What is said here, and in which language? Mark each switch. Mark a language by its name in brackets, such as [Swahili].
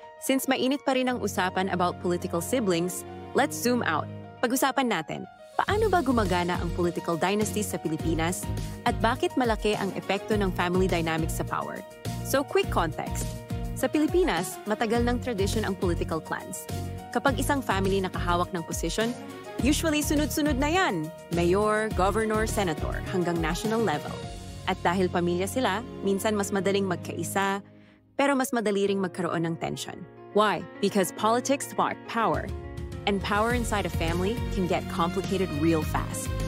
[English] Since [Filipino] mainit pa rin ang usapan [English] about political siblings, let's zoom out. [Filipino] Pag-usapan natin, paano ba gumagana ang political dynasties sa Pilipinas at bakit malaki ang epekto ng family dynamics sa power? [English] So quick context. [Filipino] Sa Pilipinas, matagal ng tradition ang political clans. Kapag isang family nakahawak ng posisyon, usually sunod-sunod na yan. Mayor, governor, senator, hanggang national level. At dahil pamilya sila, minsan mas madaling magkaisa, pero mas madali ring magkaroon ng tension. Why? [English] Because politics spark power. And power inside a family can get complicated real fast.